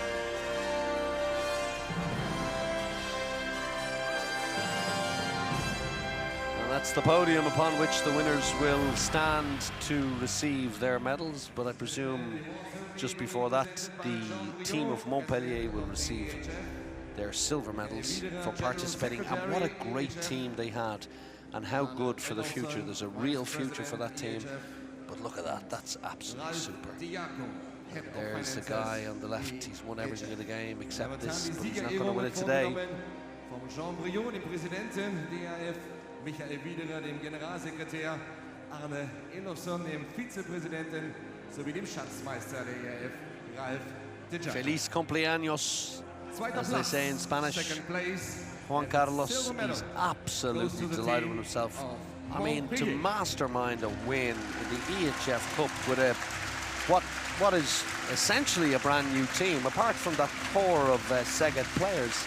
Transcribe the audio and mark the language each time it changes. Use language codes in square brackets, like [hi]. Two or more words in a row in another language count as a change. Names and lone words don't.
[en] And that's the podium upon which the winners will stand to receive their medals, but I presume just before that the team of Montpellier will receive their silver medals for participating. And what a great team they had, and how good for the future. There's a real future for that team. But look at that, that's absolutely super. And there's the guy on the left. He's won everything in the game except this, but he's not going to win it today. [de] Jean Briot, dem Präsidenten der EHF, Michael Wiederer, dem Generalsekretär, Arne Elofsson, dem Vizepräsidenten, sowie dem Schatzmeister der EHF, Ralf de Giacomo. [es] Feliz cumpleaños, [en] as they say in Spanish. Juan Carlos is absolutely delighted with himself. I mean, to mastermind a win in the EHF Cup with what is essentially a brand new team, apart from that core of Szeged players.